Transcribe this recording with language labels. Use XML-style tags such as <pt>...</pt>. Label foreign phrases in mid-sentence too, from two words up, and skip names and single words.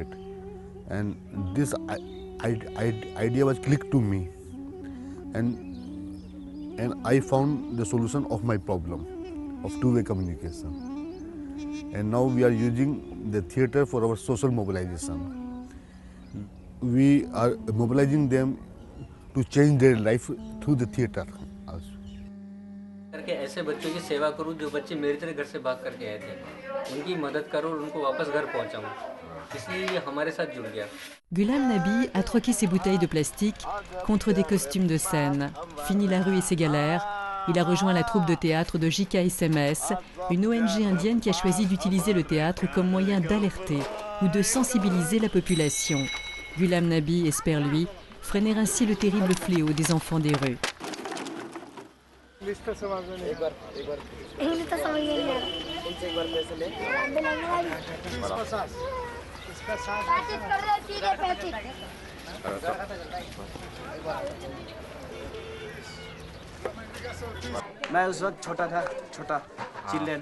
<en>And this idea was clicked to me, and I found the solution of my problem of two-way communication. And now we are using the theatre for our social mobilization. We are mobilizing them to change their life through the theatre also.</en> <hi>करके ऐसे बच्चों की सेवा करूं जो बच्चे मेरी तरह घर से भाग करके आए थे, उनकी मदद करूं और उनको वापस घर पहुंचाऊं, इसलिए ये हमारे साथ जुड़ गया।</hi> <fr>Ghulam Nabi a troqué ses bouteilles de plastique contre des costumes de scène. Fini la rue et ses galères, il a rejoint la troupe de théâtre de JKSMS, une ONG indienne qui a choisi d'utiliser le théâtre comme moyen d'alerter ou de sensibiliser la population. Ghulam Nabi espère, lui, freiner ainsi le terrible fléau des enfants des rues.</fr> <hi>इंग्लिश तो समझ में नहीं। एक बार इंग्लिश तो समझ में नहीं आ रहा। उनसे एक बार पैसे ले। इसका साथ 35 कर रहे हैं, ठीक है 35। मैं उस वक्त छोटा चिल्ड्रन</hi>